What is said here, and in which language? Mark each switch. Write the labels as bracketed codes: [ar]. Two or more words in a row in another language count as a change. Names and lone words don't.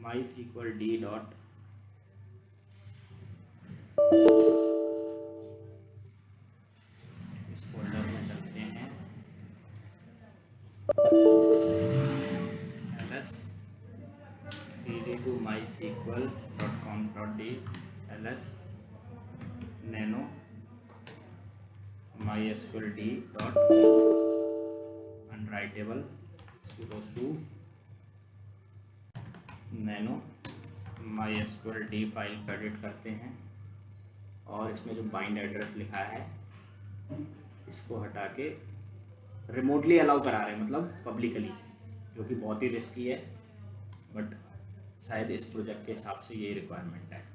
[en] my sql d dot [hi] इस फोल्डर में चलते हैं, [en] ls cd to mysql.com.d ls nano mysqld dot unwritable sudo su nano mysqld [hi] फाइल को एडिट करते हैं, और इसमें जो [en] bind address [hi] लिखा है इसको हटा के [en] remotely allow [hi] करा रहे हैं, मतलब पब्लिकली, जो कि बहुत ही रिस्की है, बट शायद इस प्रोजेक्ट के हिसाब से यही रिक्वायरमेंट है।